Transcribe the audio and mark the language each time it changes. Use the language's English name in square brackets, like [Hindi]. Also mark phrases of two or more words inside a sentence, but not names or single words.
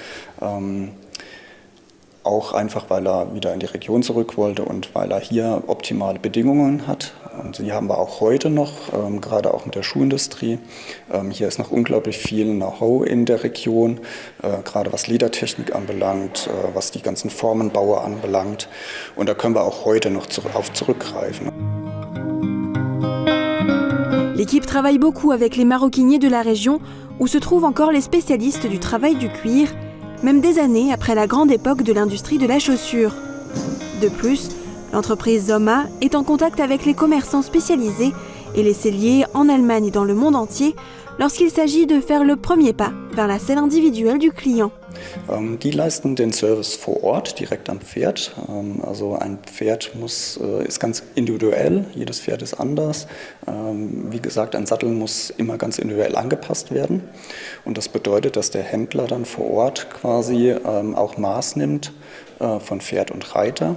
[German] Auch einfach, weil er wieder in die Region zurück wollte und weil er hier optimale Bedingungen hat. Und die haben wir auch heute noch, gerade auch mit der Schuhindustrie. Hier ist noch unglaublich viel Know-how in der Region, gerade was Ledertechnik anbelangt, was die ganzen Formenbaue anbelangt. Und da können wir auch heute noch auf zurückgreifen. [French] L'équipe travaille beaucoup avec les maroquiniers de la région où se trouvent encore les spécialistes du travail du cuir, même des années après la grande époque de l'industrie de la chaussure. De plus, l'entreprise Zoma est en contact avec les commerçants spécialisés et les selliers en Allemagne et dans le monde entier lorsqu'il s'agit de faire le premier pas vers la selle individuelle du client. [German] Die leisten den Service vor Ort, direkt am Pferd. Also ein Pferd ist ganz individuell, jedes Pferd ist anders. Wie gesagt, ein Sattel muss immer ganz individuell angepasst werden. Und das bedeutet, dass der Händler dann vor Ort quasi auch Maß nimmt von Pferd und Reiter.